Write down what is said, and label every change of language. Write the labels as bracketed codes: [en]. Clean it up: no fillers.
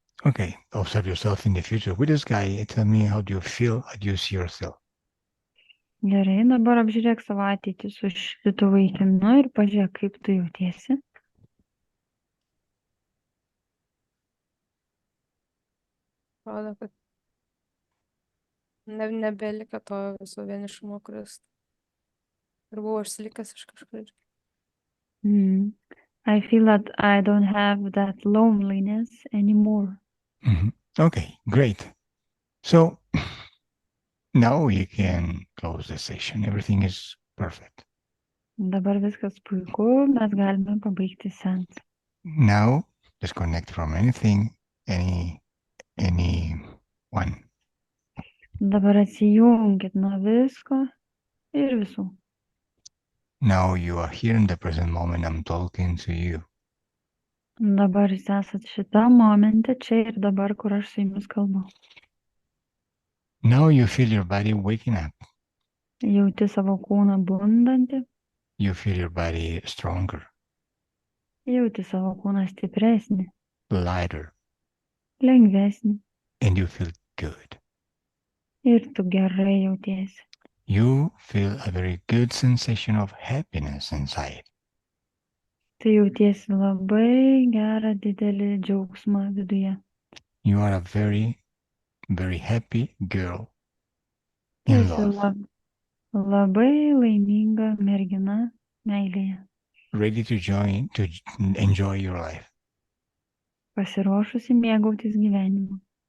[en] Okay, observe yourself in the future with this guy. Tell me how do you feel, how do you see yourself? [lt] Gerai, dabar apžiūrėk savo ateitį su šitu vaikinu ir pažiūrėk, kaip tu jautiesi. Rodo, kad nebelika to viso vienišumo, kuris ir buvo užsilikęs iš kažkur. [en] I feel that I don't have that loneliness anymore. Okay, great. So now you can close the session. Everything is perfect. [lt] Dabar viskas puiku, mes galime pabaigti seansą. [en] Now disconnect from anything, anyone. [lt] Dabar atsijungit nuo visko ir visų. [en] Now you are here in the present moment. I'm talking to you. [lt] Dabar jūs esat šitam momente, čia ir dabar, kur aš su jumis kalbu. [en] Now you feel your body waking up. [lt] Jauti savo kūną bundantį, [en] You feel your body stronger, [lt] jauti savo kūną stipresnį, [en] lighter, [lt] lengvesnį [en] and you feel good. [lt] ir tu gerai jautiesi. [en] You feel a very good sensation of happiness inside. [lt] Tu jautiesi labai gerą didelį džiaugsmą viduje. [en] You are a very, very happy girl [lt] Tu [en] in [lt] esi [en] love, [lt] labai laiminga mergina meilėje, [en] ready to enjoy your life. [lt] pasiruošusi mėgautis gyvenimu.